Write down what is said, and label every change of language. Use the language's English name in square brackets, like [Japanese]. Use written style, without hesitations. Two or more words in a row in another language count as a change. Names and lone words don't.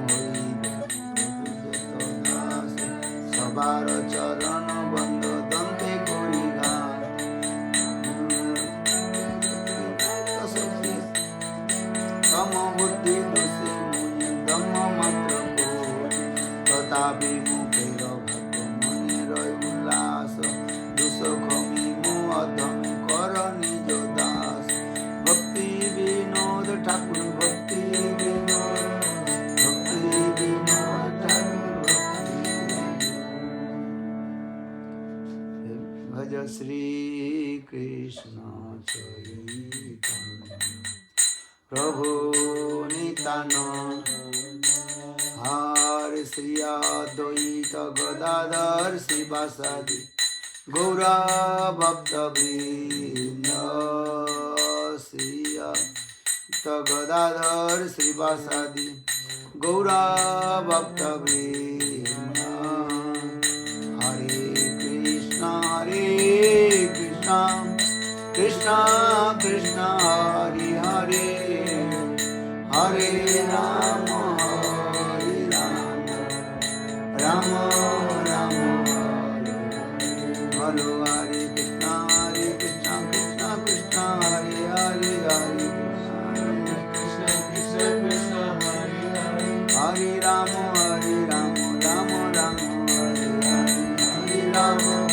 [Bangla] সবার চরণ বন্ধ দন্তে করি তম বুদ্ধি দোষে মুনি তম মাত্র তথাপি মুখের ভাগ মনের উল্লাস দুষ ক্ষমি অধমি কর নিজ দাস ভক্তি বিনোদ ঠাকুর ভক্তি বিনোদ [Sanskrit] भज श्री कृष्ण चैतन्य प्रभु नित्यानंद हर श्री अद्वैत गदाधर श्रीवासादि गौरा भक्त वृंद श्री गदाधर श्रीवासादि गौरा भक्त वृंद हरे कृष्णा कृष्णा कृष्णा हरे हरे हरे राम राम राम हरे हरे हरे कृष्णा कृष्णा कृष्णा हरे हरे हरे कृष्णा कृष्णा कृष्णा हरे हरे हरे राम राम राम हरे हरे राम